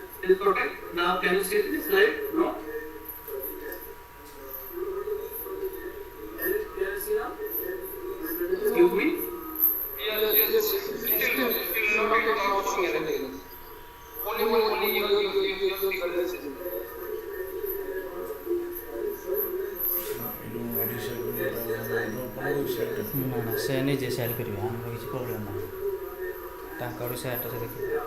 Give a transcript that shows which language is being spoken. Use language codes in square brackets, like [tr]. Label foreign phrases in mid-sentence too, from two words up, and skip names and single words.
[en] is perfect. Now can you see this slide? No? Can you see now? Excuse me? Yes. Still not showing anything. Only you [or] ନା ସେ ନିଜେ ସେୟାର କରିବେ ଆମର କିଛି ପ୍ରୋବ୍ଲେମ୍ ନାହିଁ ତାଙ୍କ ଆଡ଼ୁ ସେୟାରଟା ସେ ଦେଖିବେ